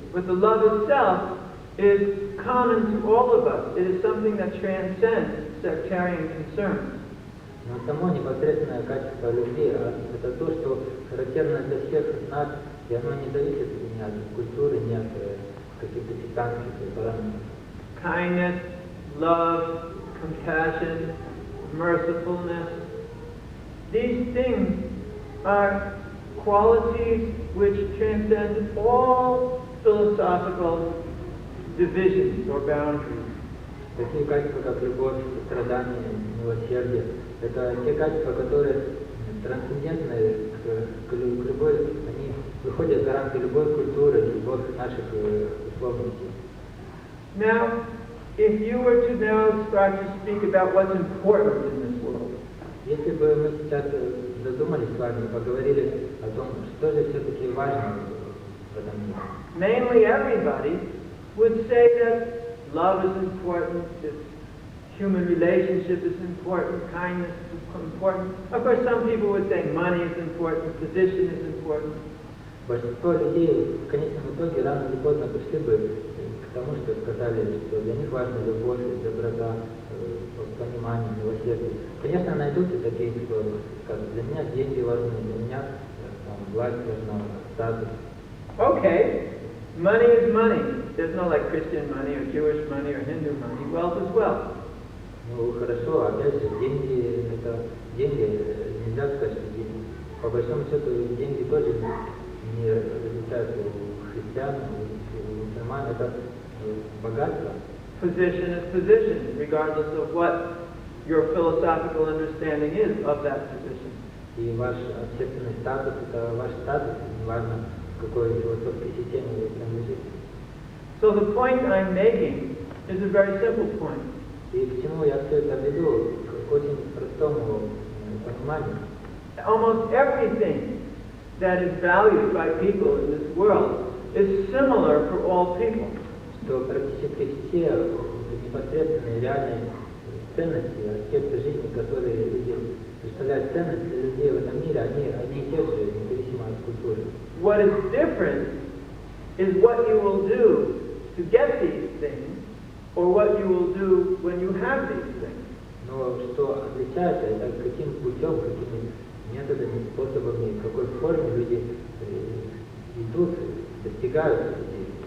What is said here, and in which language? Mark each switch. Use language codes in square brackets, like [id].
[en] But the love itself is common to all of us. It is something that transcends sectarian concerns. [ru] Но само непосредственное качество любви – это то, что характерно для всех нас, и оно не зависит ни от культуры, ни от каких-то сектантских параметров. [en] Kindness, love, compassion, mercifulness. These things are qualities which transcend all philosophical divisions or boundaries. [ru] Такие качества, как любовь, сострадание, милосердие, это те качества, которые трансцендентны к любой, они выходят за рамки любой культуры, любых наших условностей. [en] Now, if you were to now start to speak about what's important in this world, [ru] если бы мы сейчас задумались с вами, поговорили о том, что же все-таки важно в этом мире. [en] mainly everybody would say that love is important, human relationship is important, kindness is important. Of course, some people would say money is important, position is important. [ru] Большинство людей в конечном итоге рано или поздно пришли бы к тому, что сказали, что для них важна любовь, доброта, понимание, милосердие. Конечно, найдутся такие, кто скажут, для меня деньги важны, для меня власть важна, статус. [en] Okay, money is money. There's no like Christian money or Jewish money or Hindu money. Wealth is wealth. [ru] Ну хорошо, опять же, деньги это деньги, нельзя сказать, что деньги. По большому счету деньги тоже не различаются у христиан, у мусульман, это богатство. [en] Position is position, regardless of what your philosophical understanding is of that position. [ru] И ваш общественный статус, это ваш статус, неважно, в какой философской системе вы принадлежите. [en] So the point I'm making is a very simple point. [ru] И к чему я все это веду? К очень простому пониманию. [en] Almost everything that is valued by people in this world is similar for all people. [ru] что практически все непосредственные реальные ценности, аспекты жизни, которые люди представляют ценность для людей в этом мире, они одни и те же, независимо от культуры. [en] What is different is what you will do to get these things, or what you will do when you have these things. [ru] Но что отличается, это каким путем, какими методами, способами, в какой форме люди идут, достигают людей.